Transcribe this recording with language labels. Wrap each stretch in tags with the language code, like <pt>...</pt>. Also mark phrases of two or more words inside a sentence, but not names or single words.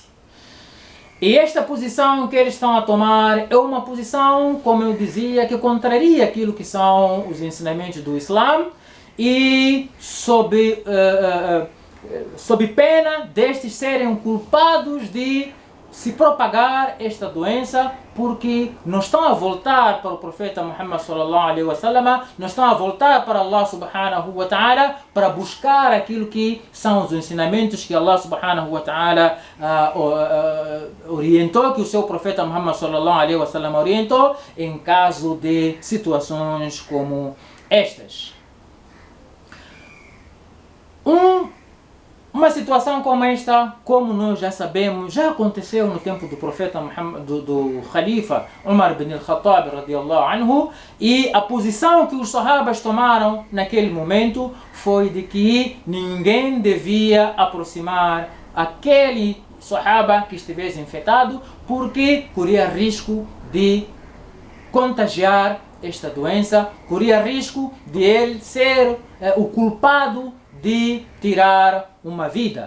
<pt>E esta posição que eles estão a tomar é uma posição, como eu dizia, que contraria aquilo que são os ensinamentos do Islã, e sob pena destes serem culpados de se propagar esta doença, porque não estão a voltar para o profeta Muhammad</pt> <ar>صلى الله عليه وسلم,</ar> <pt>não estão a voltar para Allah</pt> <ar>سبحانه وتعالى</ar> <pt>para buscar aquilo que são os ensinamentos que Allah</pt> <ar>سبحانه وتعالى</ar> <pt>orientou, que o seu profeta Muhammad</pt> <ar>صلى الله عليه وسلم</ar> <pt>orientou, em caso de situações como estas. Uma situação como esta, como nós já sabemos, já aconteceu no tempo do profeta Muhammad, do Khalifa Umar ibn al-Khattab</pt> <ar>رضي الله عنه,</ar> <pt>e a posição que os sahabas tomaram naquele momento foi de que ninguém devia aproximar aquele sahaba que estivesse infectado, porque corria risco de contagiar esta doença, corria risco de ele ser o culpado de tirar uma vida.</pt>